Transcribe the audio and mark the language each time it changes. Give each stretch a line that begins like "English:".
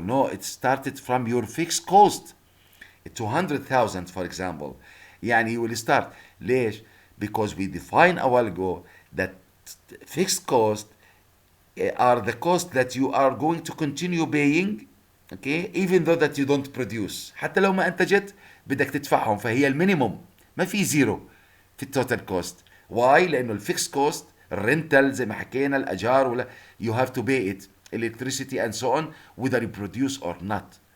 English: No, it started from your fixed cost. 200,000, for example. يعني you will start.
Arabic: ليش?
English: Because we define a while ago that fixed cost are the costs that you are going to continue paying, okay, even though that you don't produce.
Arabic: حتى لو ما انتجت بدك تدفعهم، فهي المينيموم، ما في زيرو في التوتال كوست. واي؟ لانه الفيكس كوست، الرنتال زي ما حكينا، الاجار، ولا
English: you have to pay it, electricity and so on, whether you produce or not.